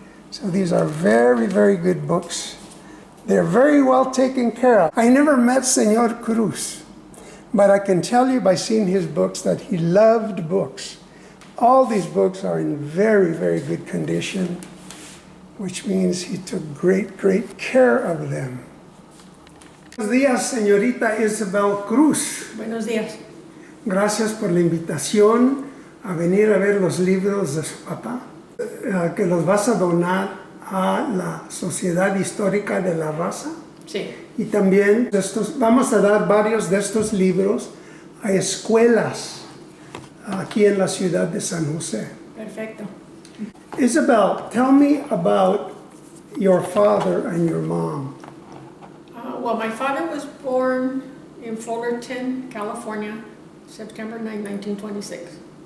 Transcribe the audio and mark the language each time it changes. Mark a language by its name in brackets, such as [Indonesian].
[English] So these are very, very good books. They're very well taken care of. I never met Senor Cruz, but I can tell you by seeing his books that he loved books. All these books are in very, very good condition, which means he took great, great care of them. [Spanish] Buenos días, señorita Isabel Cruz. Buenos días. Gracias por la invitación a venir a ver los libros de su papá, que los vas a donar a la Sociedad Histórica de la Raza. Sí. Y también vamos a dar varios de estos libros a escuelas aquí en la ciudad de San Jose. Perfecto. [English] Isabel, tell me about your father and your mom. Well, my father was born in Fullerton, California, September 9, 1926.